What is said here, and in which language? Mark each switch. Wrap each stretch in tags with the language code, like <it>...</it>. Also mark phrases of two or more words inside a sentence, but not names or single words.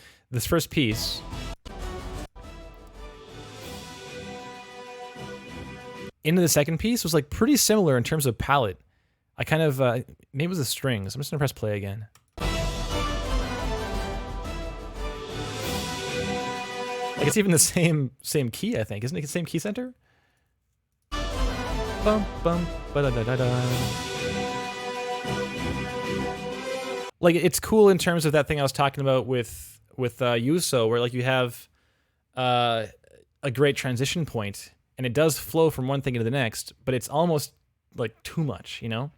<en>This first piece into the second piece was, like, pretty similar in terms of palette. I kind of, maybe it was the strings. I'm just gonna press play again. Like, it's even the same key, I think. Isn't it the same key center? Bum, bum, ba-da-da-da-da. Like, it's cool in terms of that thing I was talking about with Yuso, where, like, you have a great transition point, and it does flow from one thing into the next, but it's almost, like, too much, you know?</en>